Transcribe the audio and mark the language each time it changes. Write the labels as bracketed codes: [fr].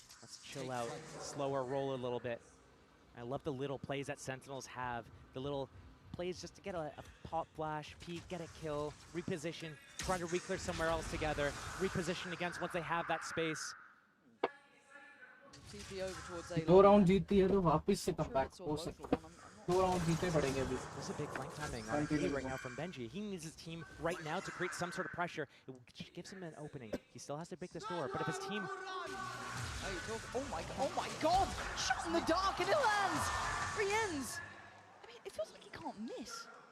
[en] Let's chill out, slower roll a little bit. I love the little plays that Sentinels have. The little plays just to get a pop flash, peek, get a kill, reposition, try to re-clear somewhere else together, reposition against once they have that space. TP over towards A. [hi] 2 round जीतती है तो वापस से comeback हो सकता है. 2 round जीतने पड़ेंगे अभी. [en] This is a big flank timing on A right now from Benji. He needs his team right now to create some sort of pressure. It gives him an opening. He still has to break this door, but if his team... Oh my god! Shot in the dark and it lands! 3 ends! I mean, it feels like he can't miss.